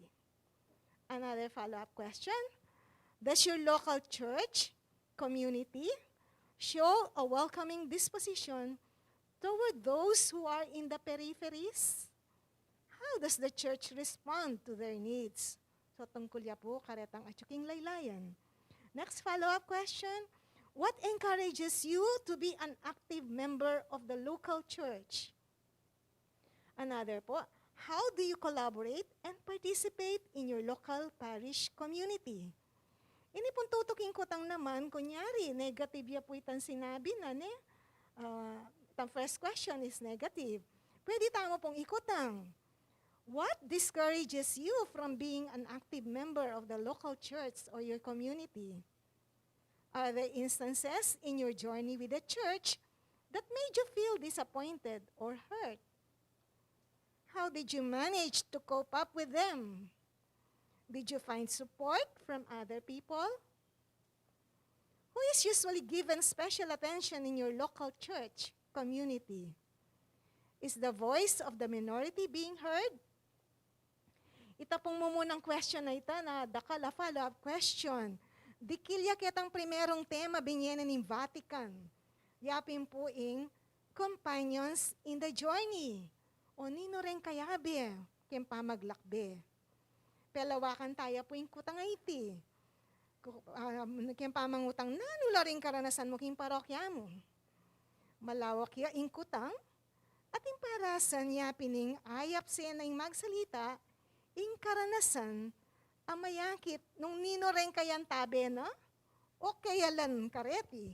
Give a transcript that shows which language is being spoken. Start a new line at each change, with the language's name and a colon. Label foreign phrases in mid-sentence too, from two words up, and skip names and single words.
English: Another follow-up question, does your local church community show a welcoming disposition toward those who are in the peripheries? How does the church respond to their needs?
Pampanga: So tungkol ya po karetang atsuking laylayan.
English: Next follow-up question, what encourages you to be an active member of the local church? Another po, how do you collaborate and participate in your local parish community?
Pampanga: Ini pong tutuking ko tang naman, kunyari, negative ya po itang sinabi na ne.
English: The first question is negative.
Pampanga: Pwede tamo pong ikutang.
English: What discourages you from being an active member of the local church or your community? Are there instances in your journey with the church that made you feel disappointed or hurt? How did you manage to cope up with them? Did you find support from other people? Who is usually given special attention in your local church community? Is the voice of the minority being heard?
Pampanga: Ita pong mumunang question na ita na dakala
English: follow-up question.
Pampanga: Dikilya kitang primerong tema binyenan ng Vatican. Yapin po ing
English: companions in the journey.
Pampanga: O nino rin kayabe, kaya pamaglakbe. Pelawakan tayo po yung kutang iti. Kaya pamangutang nanula rin karanasan mo king parokya mo. Malawak ya ing kutang, at yung parasan niya pining ayap siya na yung magsalita, ing karanasan, amayakit nung nino rin kayan tabe na, o kayalan kareti.